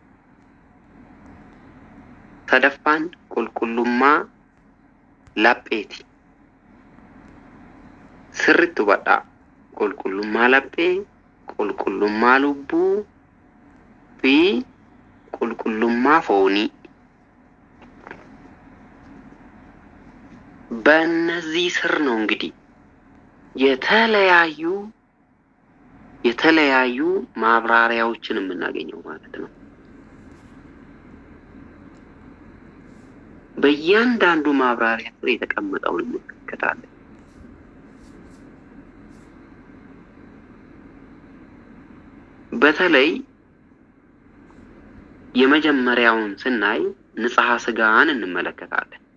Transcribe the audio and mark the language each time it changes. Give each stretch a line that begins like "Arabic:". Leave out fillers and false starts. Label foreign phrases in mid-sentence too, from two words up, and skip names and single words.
Oromo: Sadaffaan qulqullummaa lapheeti. Sirriitu badhaa qulqullummaa laphee, qulqullummaa lubbuu fi qulqullummaa foonii.
Amharic: በእነዚህ ስር ነው እንግዲህ የተለያዩ የተለያዩ ማብራሪያዎችን የምናገኘው ማለት ነው። በእያንዳንዱ ማብራሪያ ስር የተቀመጠውን እንመለከታለን። በተለይ የመጀመሪያውን ስናይ ንጽሐ ሥጋን እንመለከታለን።